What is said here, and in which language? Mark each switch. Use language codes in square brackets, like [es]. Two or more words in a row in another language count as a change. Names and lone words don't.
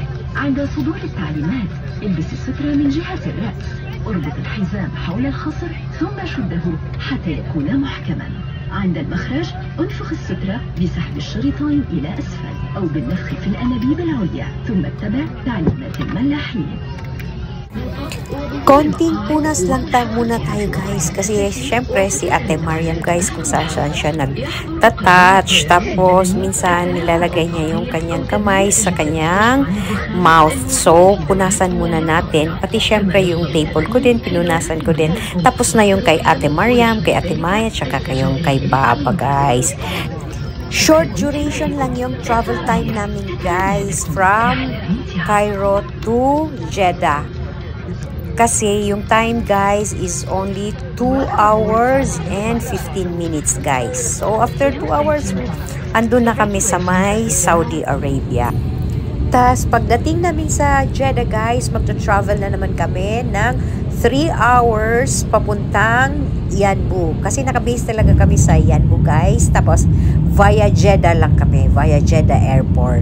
[ar] عند صدور التعليمات البس السترة من جهة الرأس. اربط الحزام حول الخصر ثم شده حتى يكون محكما. عند المخرج انفخ السترة بسحب الشريطين إلى أسفل أو بالنفخ في الأنابيب العليا ثم اتبع تعليمات الملاحين. [tl] Konting punas lang muna tayo guys kasi syempre si Ate Mariam guys kung saan siya nagtatouch tapos minsan nilalagay niya yung kanyang kamay sa kanyang mouth. So punasan muna natin pati syempre yung table ko din pinunasan ko din tapos na yung kay Ate Mariam, kay Ate Maya tsaka kayong kay Baba guys. [en] Short duration [tl] lang yung [en] travel time [tl] namin guys [en] from Cairo to Jeddah. [tl] Kasi yung [en] time guys is only 2 hours and 15 minutes guys. So after 2 hours, [tl] andun na kami sa may Saudi Arabia. Tas pagdating namin sa Jeddah guys, magta-travel na naman kami ng 3 hours papuntang Yanbu. Kasi nakabase talaga kami sa Yanbu guys. Tapos via Jeddah lang kami, via Jeddah Airport.